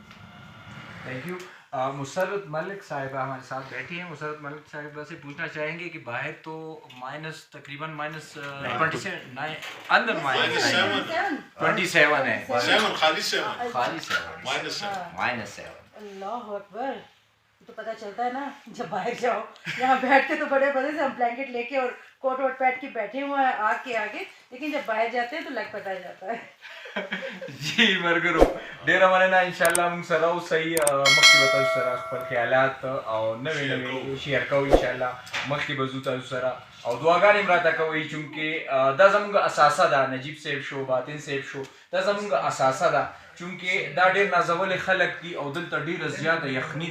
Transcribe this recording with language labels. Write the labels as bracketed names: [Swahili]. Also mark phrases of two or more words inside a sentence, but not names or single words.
[English] thank you [Urdu] مسرت ملک صاحبہ ہمارے ساتھ بیٹھی ہیں مسرت ملک صاحبہ سے پوچھنا چاہیں گے کہ باہر تو تقریباً اندر -27 ہے خالی 7 اللہ اکبر تو پتہ چلتا ہے نا جب باہر جاؤ یہاں بیٹھ کے تو بڑے مزے سے ہم بلینکٹ لے کے اور کوٹ ووٹ پہن کے بیٹھے ہوئے ہیں آگ کے آگے لیکن جب باہر جاتے ہیں تو لگ پتہ جاتا ہے [Pashto] جی مرګرو ډیره مننه ان شاء الله موږ سره اوسئ مخکې به تاسو سره خپل خیالات او نوې نوې شیر کوو ان شاء الله مخکې به ځو تاسو سره او دعاګانې هم راته کوئ چونکې دا زموږ اساسه ده نجیب صاحب شو باطن صاحب شو دا زموږ اساسه ده چونکې دا ډېر نازولي خلک دي او دلته ډېره زیاته یخني